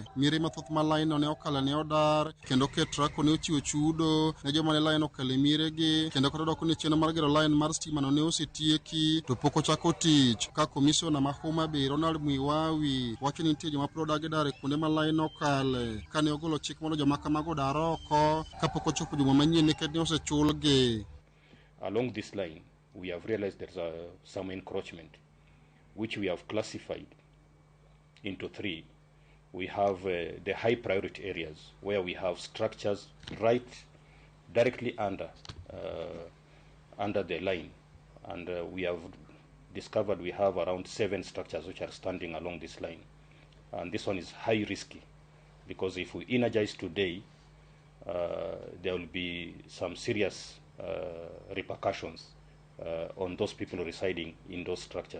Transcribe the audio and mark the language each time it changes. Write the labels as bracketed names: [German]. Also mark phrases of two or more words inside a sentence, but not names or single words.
[Luo (Kenya and Tanzania)] Miere mathoth ma line ne okala ne odar kendo Ketraco ne ochiwo chudo ne joma ne line okale miregi kendo kata dok ni chenro mar gero line mar stima no ne osetieki to pok ochako tich. Ka komisona ma Homa Bay Ronald Mwiwawi wacho ni nitie joma pod odagi dar e kuonde ma line okale kane ogolo chik mondo joma kamago dar oko kapok ochopo juma manyien nikech ne osechulgi. [English] Along this line we have realized there's some encroachment which we have classified into 3. We have the high priority areas where we have structures right directly under the line, and we have discovered we have around 7 structures which are standing along this line, and this one is high risky because if we energize today there will be some serious repercussions on those people residing in those structures.